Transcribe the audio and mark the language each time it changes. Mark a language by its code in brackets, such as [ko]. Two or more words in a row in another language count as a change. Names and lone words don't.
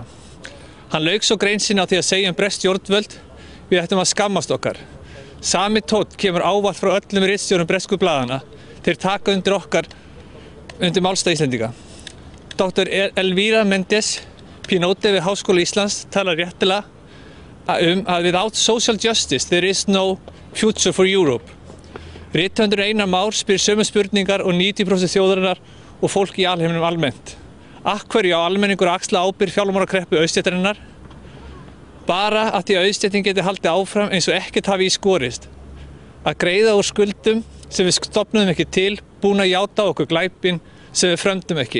[is] Hann lauk svo grein sinni á því að segja bresk stjórnvöld við ættum að skammast okkar. Sami tónn kemur ávallt frá öllum ritstjórum bresku blaðanna. Þeir taka undir málstað Íslendinga. Dr. Elvira Mendes Pinote við Háskóla Íslands talar réttilega að [en] without social justice there is no future for Europe. [is] Rithöfundur Einar Már spyr sömu spurningar og 90% þjóðarinnar og fólk í alheiminum almennt. Af hverju á almenningur að axla ábyrgð fjármálakreppu auðstéttarinnar? Bara að því að auðstéttin geti haldið áfram eins og ekkert hafi í skorist. Að greiða úr skuldum sem við stofnuðum ekki til, búin að játa okkur glæpinn sem við frömdum ekki.